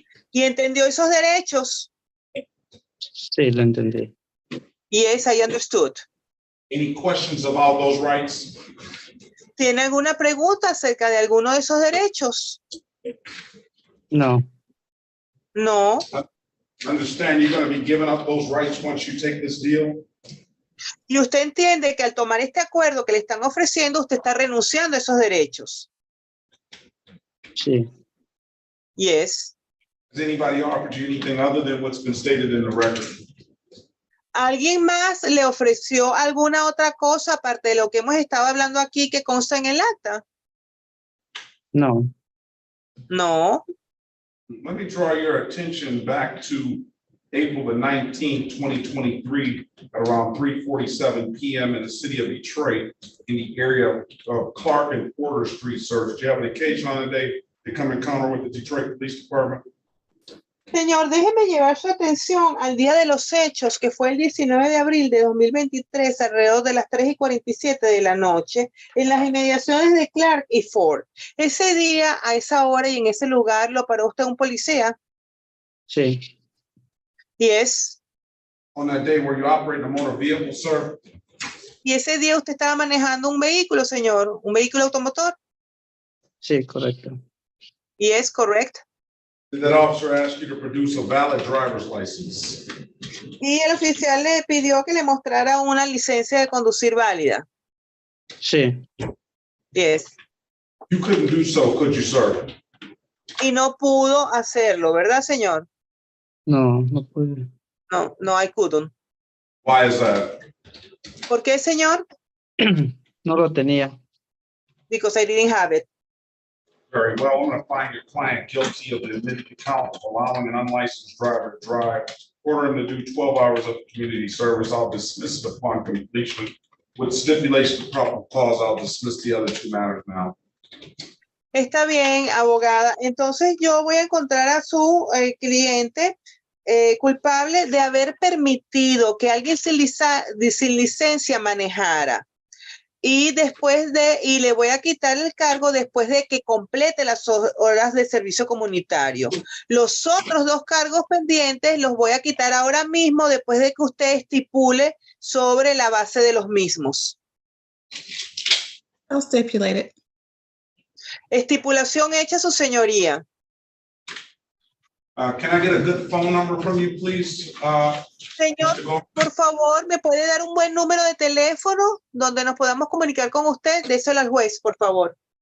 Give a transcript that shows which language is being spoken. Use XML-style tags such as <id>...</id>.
<es>¿Y entendió esos derechos? Sí, lo entendí.</es> <en>Yes, I understood. Any questions about those rights?</en> <es>¿Tiene alguna pregunta acerca de alguno de esos derechos? No.</es> <en>No. Understand you're going to be giving up those rights once you take this deal?</en> <es>Y usted entiende que al tomar este acuerdo que le están ofreciendo, usted está renunciando a esos derechos. Sí.</es> <en>Yes. Has anybody offered you anything other than what's been stated in the record?</en> <es>¿Alguien más le ofreció alguna otra cosa aparte de lo que hemos estado hablando aquí que consta en el acta? No.</es> <en>No. Let me draw your attention back to April the 19th, 2023, at around 3:47 p.m. in the city of Detroit, in the area of Clark and Porter Street, sir. Did you have an occasion on the day to come encounter with the Detroit Police Department?</en> <es>Señor, déjeme llevar su atención al día de los hechos, que fue el 19 de abril de 2023, alrededor de las 3:47 de la noche, en las inmediaciones de Clark y Ford. Ese día, a esa hora y en ese lugar, ¿lo paró usted un policía? Sí.</es> <en>Yes. On that day, were you operating a motor vehicle, sir?</en> <es>Y ese día usted estaba manejando un vehículo, señor, un vehículo automotor. Sí, correcto.</es> <en>Yes, correct. Did that officer ask you to produce a valid driver's license?</en> <es>Y el oficial le pidió que le mostrara una licencia de conducir válida. Sí.</es> <en>Yes. You couldn't do so, could you, sir?</en> <es>Y no pudo hacerlo, ¿verdad, señor? No, no pude.</es> <en>No, no, I couldn't. Why is that?</en> <es>¿Por qué, señor? No lo tenía.</es> <en>Because I didn't have it. Very well, I'm going to find your client guilty of the admitted count of allowing an unlicensed driver to drive, order him to do 12 hours of community service. I'll dismiss it upon completion. With stipulation of probable cause, I'll dismiss the other two matters now.</en> <es>Está bien, abogada. Entonces yo voy a encontrar a su cliente culpable de haber permitido que alguien sin licencia manejara. Y le voy a quitar el cargo después de que complete las horas de servicio comunitario. Los otros dos cargos pendientes los voy a quitar ahora mismo después de que usted estipule sobre la base de los mismos.</es> <en>I'll stipulate it.</en> <es>Estipulación hecha, su señoría.</es> <en>Can I get a good phone number from you, please?</en> <es>Señor, por favor, ¿me puede dar un buen número de teléfono donde nos podamos comunicar con usted? Déselo al juez, por favor.</es>